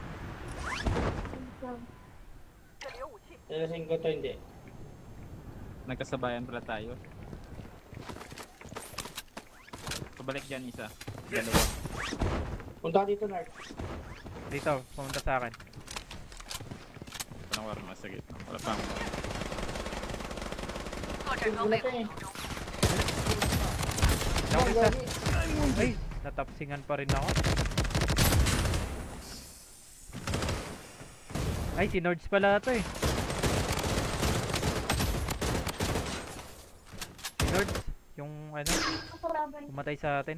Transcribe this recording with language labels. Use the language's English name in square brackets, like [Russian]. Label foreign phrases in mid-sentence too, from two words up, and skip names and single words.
[Filipino] Sila 5 to, hindi. Nagkasabayan pala tayo. Pabalik dyan isa. Dalawa. Punta ka dito, Narc. Dito, pumunta sa akin. Walang warma sa gitna. Wala pang. [Chinese] 作战装备护送中。 [Filipino] Down isa. Ay, natapsingan pa rin ako. Ay, si Nords pala ito eh. Si Nords, yung ano, pumatay sa atin.